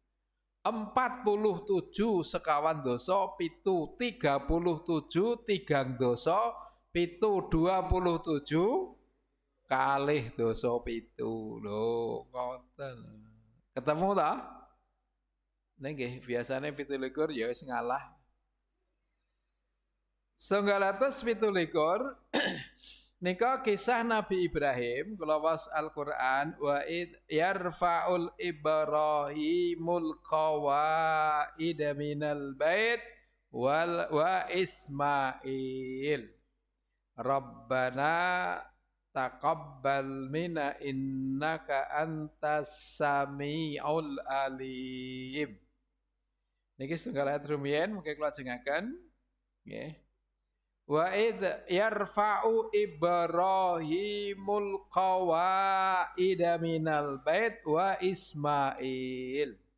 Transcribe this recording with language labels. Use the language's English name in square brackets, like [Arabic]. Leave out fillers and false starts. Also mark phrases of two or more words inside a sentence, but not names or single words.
[Javanese] 47 sekawan dosa 7 37 3 dosa 7 27 kalih dosa 7 lho ngoten. Ketemu ta? Nggih biasane 17 ya wis ngalah. [Arabic] 717 [Javanese] nika kisah Nabi Ibrahim kula was Al-Qur'an [Arabic] وإذ يرفع إبراهيم القواعد من البيت وإسماعيل. ربنا تقبل منا إنك أنت السميع العليم. [Javanese] Niki setunggal ayat rumiyin mungkin kula ajengaken nggih. [Arabic] وإذ يرفع إبراهيم القواعد من البيت وإسماعيل.